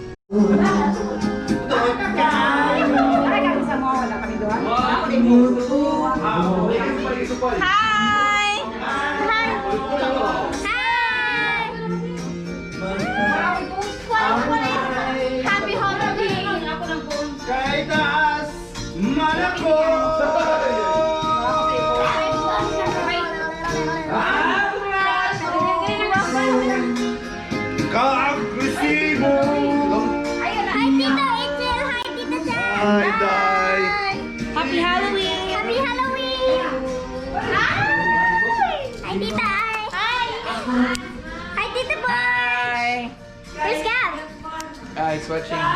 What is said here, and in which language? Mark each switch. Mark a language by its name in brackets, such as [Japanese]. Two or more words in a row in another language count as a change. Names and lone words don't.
[English] Hi! Happy Halloween! [Cebuano] Kay taas, malako! Ka-agresibo! [English] Hi, Tita Angel. Hi, Tita Jan. Hi, Day. Happy Halloween! Happy Halloween. Hi, Tita Ai. Hi, Tita Boy. Hi! Where's Gab? It's watching.